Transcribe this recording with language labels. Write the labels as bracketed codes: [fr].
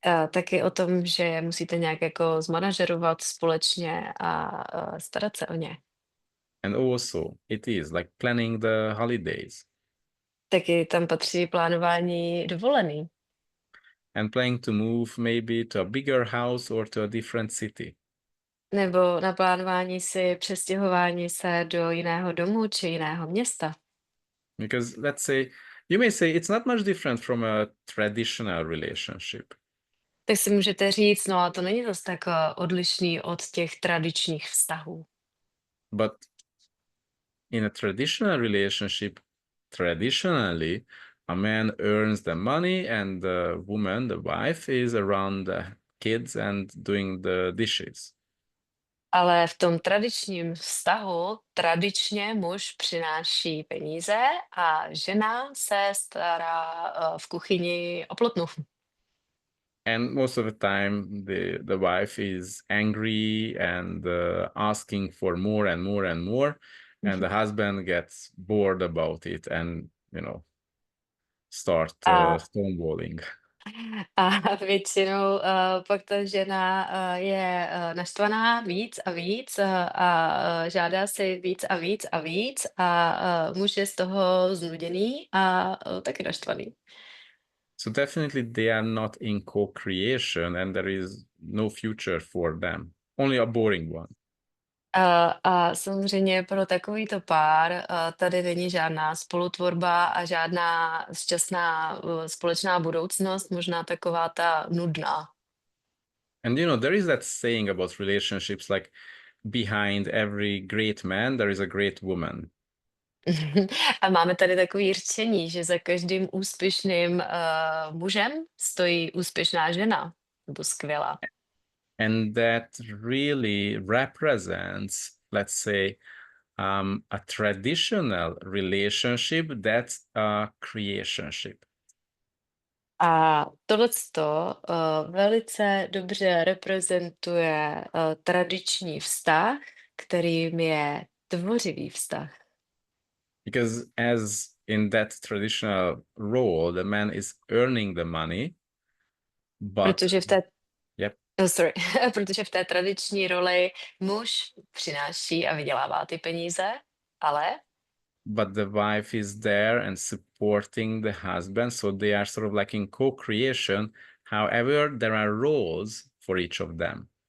[cs] Taky o tom, že je musíte nějak jako zmanažerovat společně a starat se o ně. [en] And also it is like planning the holidays. [cs] Taky tam patří plánování dovolený. [en] And planning to move maybe to a bigger house or to a different city. [cs] Nebo na plánování si přestěhování se do jiného domu či jiného města. [en] Because let's say, you may say it's not much different from a traditional relationship. [cs] Tak si můžete říct, no a to není zase tak odlišný od těch tradičních vztahů. [en] But in a traditional relationship, traditionally, a man earns the money and the woman, the wife, is around the kids and doing the dishes. [cs] Ale v tom tradičním vztahu tradičně muž přináší peníze a žena se stará v kuchyni o plotnu. [en] And most of the time, the wife is angry and asking for more and more and more, and the husband gets bored about it and start [cs] A [en] stonewalling. [cs] A většinou pak ta žena je naštvaná víc a víc a žádá si víc a víc a víc a muž je z toho znuděný a taky naštvaný. [en] So definitely they are not in co-creation and there is no future for them, only a boring one. [cs] A samozřejmě pro takovýto pár tady není žádná spolutvorba a žádná šťastná společná budoucnost, možná taková ta nudná. [en] And there is that saying about relationships, like behind every great man, there is a great woman. [cs] A máme tady takové rčení, že za každým úspěšným mužem stojí úspěšná žena, nebo skvělá. [en] And that really represents, let's say, a traditional relationship that's a creationship. [cs] A tohleto velice dobře reprezentuje tradiční vztah, kterým je tvořivý vztah. [en] Because as in that traditional role, the man is earning the money, but [cs] Protože v té, yep, sorry, protože v té tradiční roli muž přináší a vydělává ty peníze, ale [en] but the wife is there and supporting the husband, so they are sort of like in co-creation. However, there are roles for each of them.